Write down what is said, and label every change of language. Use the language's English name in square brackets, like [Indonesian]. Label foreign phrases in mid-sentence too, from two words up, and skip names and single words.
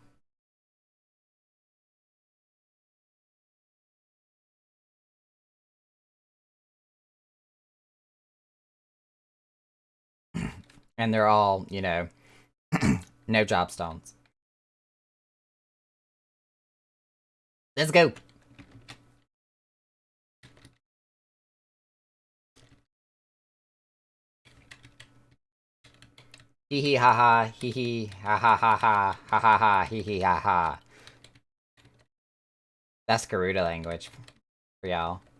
[English] And they're all, you know, no job stones. Let's go. Hee hee ha ha, hee hee ha ha ha ha, ha ha ha, hee hee ha ha. That's Garuda language for y'all.